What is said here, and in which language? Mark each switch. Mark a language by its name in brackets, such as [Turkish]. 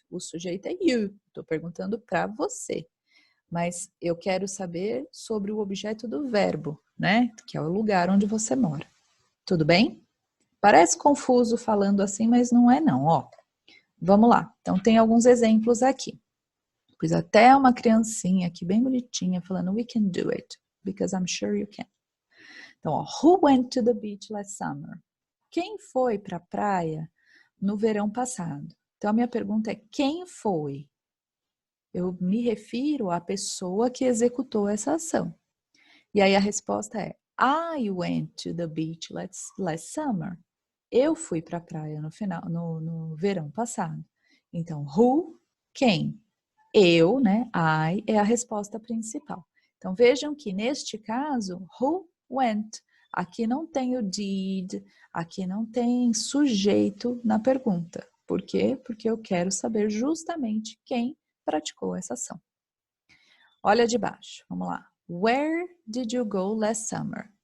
[Portuguese] O sujeito é you. Estou perguntando para você. Mas eu quero saber sobre o objeto do verbo, né? Que é o lugar onde você mora. Tudo bem? Parece confuso falando assim, mas não é não, ó. Vamos lá. Então, tem alguns exemplos aqui. Pus até uma criancinha aqui bem bonitinha falando [English] we can do it, because I'm sure you can. Então, ó, who went to the beach last summer? [Portuguese] Quem foi para a praia no verão passado? Então, a minha pergunta é quem foi? Eu me refiro à pessoa que executou essa ação. E aí a resposta é [English] I went to the beach last summer. [Portuguese] Eu fui para a praia no verão passado. Então, who, quem? Eu, né? I é a resposta principal. Então, vejam que neste caso, [English] who went? [Portuguese] Aqui não tem o did, aqui não tem sujeito na pergunta. Por quê? Porque eu quero saber justamente quem praticou essa ação. Olha de baixo, vamos lá. [English] Where did you go last summer?